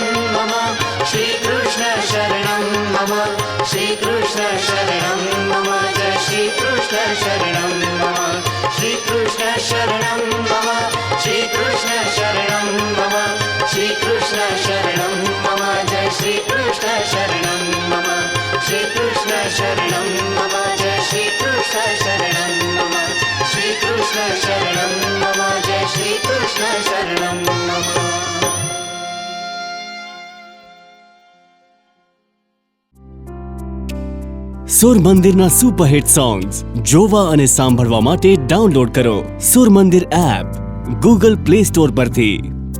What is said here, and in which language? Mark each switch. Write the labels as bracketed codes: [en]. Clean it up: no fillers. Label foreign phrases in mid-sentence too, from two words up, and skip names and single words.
[sa] मम श्रीकृष्ण शरणं मम श्रीकृष्ण शरणं मम जय श्रीकृष्ण शरणं मम श्रीकृष्ण शरणं मम श्रीकृष्ण शरणं मम श्रीकृष्ण शरणं मम जय श्रीकृष्ण शरणं मम श्रीकृष्ण शरणं मम जय श्रीकृष्ण शरणं मम श्रीकृष्ण शरणं मम जय श्रीकृष्ण शरणं मम [gu] સુર મંદિરના [en] superhit songs [gu] જોવા અને સાંભળવા માટે ડાઉનલોડ કરો સુર મંદિર એપ ગૂગલ પ્લે સ્ટોર પરથી।